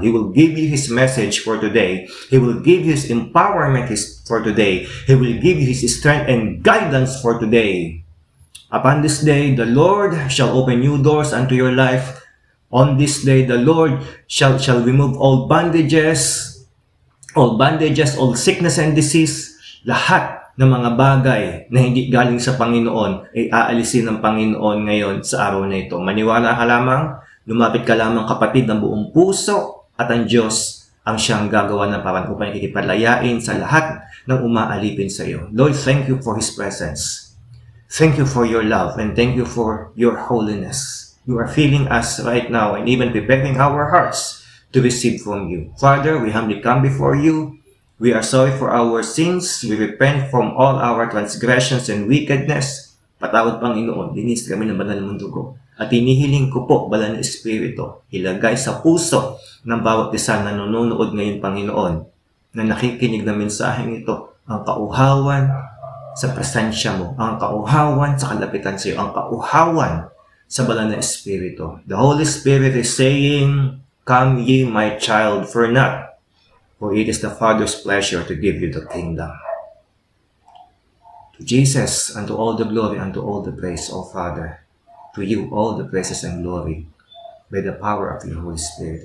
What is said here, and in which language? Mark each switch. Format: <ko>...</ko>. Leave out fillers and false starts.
<en>He will give you His message for today. He will give you His empowerment for today. He will give you His strength and guidance for today. Upon this day, the Lord shall open new doors unto your life. On this day, the Lord shall remove all bandages, all sickness and disease.</en> <tl>Lahat ng mga bagay na hindi galing sa Panginoon ay aalisin ng Panginoon ngayon sa araw na ito. Maniwala ka lamang, lumapit ka lamang kapatid ng buong puso at ang Diyos ang siyang gagawa ng paraan upang ikipaglayain sa lahat ng umaalipin sa iyo.</tl> <en>Lord, thank you for His presence. Thank you for your love and thank you for your holiness. You are filling us right now and even preparing our hearts to receive from you. Father, we humbly come before you. We are sorry for our sins. We repent from all our transgressions and wickedness.</en> <tl>Patawad, Panginoon, linis kami ng banal mong dugo. At inihiling ko po, banal na Espiritu, ilagay sa puso ng bawat isa na nanonood ngayon, Panginoon, na nakikinig ng mensaheng ito, ang kauhawan sa presensya mo, ang kauhawan sa kalapitan sa iyo, ang kauhawan sa banal na Espiritu.</tl> <en>The Holy Spirit is saying, "Come ye, my child, fear not, for it is the Father's pleasure to give you the kingdom." To Jesus, unto all the glory, unto all the praise, O Father. To you, all the praises and glory, by the power of your Holy Spirit.</en>